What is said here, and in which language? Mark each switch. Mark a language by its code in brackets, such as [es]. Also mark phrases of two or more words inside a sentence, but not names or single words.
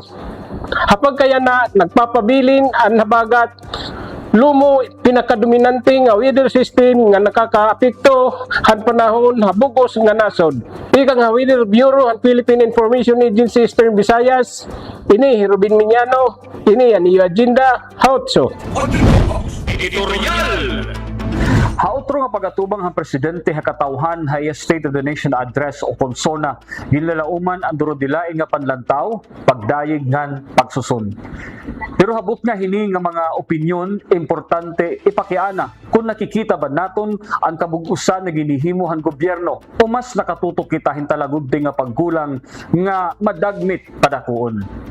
[war] Hapag kaya na nagpapabilin ang habagat lumo pinakadominante nga weather system nga nakakaapekto han panahon habugos nga nasod. Ika nga Weather Bureau ang Philippine Information Agency Eastern Visayas. Ini Robin Miñano, ini ang iyo agenda hautso. Editorial! Hautro nga pagatubang ang presidente hakatawhan hay State of the Nation address o konsona ginlalauman ang durodilain nga panlantaw, pagdayeg ngan pagsusun. Pero habot nga hini nga mga opinyon importante ipakiana kung nakikita ba naton ang kabug-usan na ginihimuhan gobyerno o mas nakatutok kita hintalagudti nga paggulang nga madagmit padakuon.